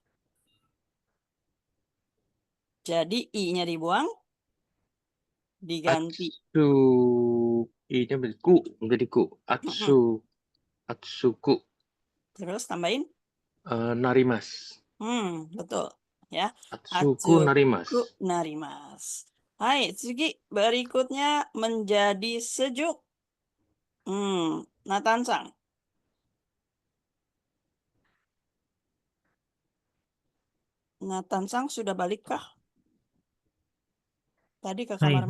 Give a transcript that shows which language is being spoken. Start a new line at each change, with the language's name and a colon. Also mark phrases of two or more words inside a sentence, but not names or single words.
Indonesian: Jadi i-nya dibuang, diganti. Atsu I-nya menjadi ku.
Japanese: Atsuku
Indonesian: Terus tambahin.
Japanese: narimas.
Indonesian: Betul. Ya.
Japanese: 暑くなります. 暑くなります. はい、次.
Indonesian: Berikutnya menjadi sejuk. Nathan-san. Nathan-san sudah balik kah? Tadi ke Hai,